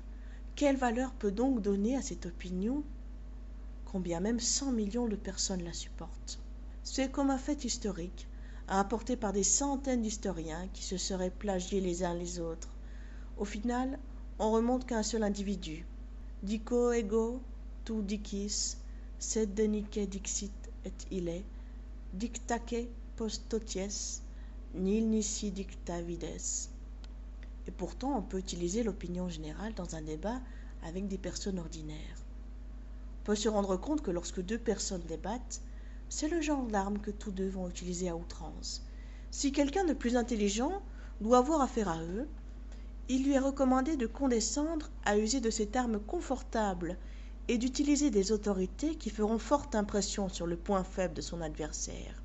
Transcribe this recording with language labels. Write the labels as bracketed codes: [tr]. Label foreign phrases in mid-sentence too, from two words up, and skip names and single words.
[fr] Quelle valeur peut donc donner à cette opinion, combien même 100 millions de personnes la supportent? C'est comme un fait historique, rapporté par des centaines d'historiens qui se seraient plagiés les uns les autres. Au final, on remonte qu'à un seul individu. [la] Dico ego tu dicis, sed denique dixit et ille, dictaque postoties, nil nisi dicta vides. [fr] Et pourtant, on peut utiliser l'opinion générale dans un débat avec des personnes ordinaires. On peut se rendre compte que lorsque deux personnes débattent, c'est le genre d'arme que tous deux vont utiliser à outrance. Si quelqu'un de plus intelligent doit avoir affaire à eux, il lui est recommandé de condescendre à user de cette arme confortable et d'utiliser des autorités qui feront forte impression sur le point faible de son adversaire.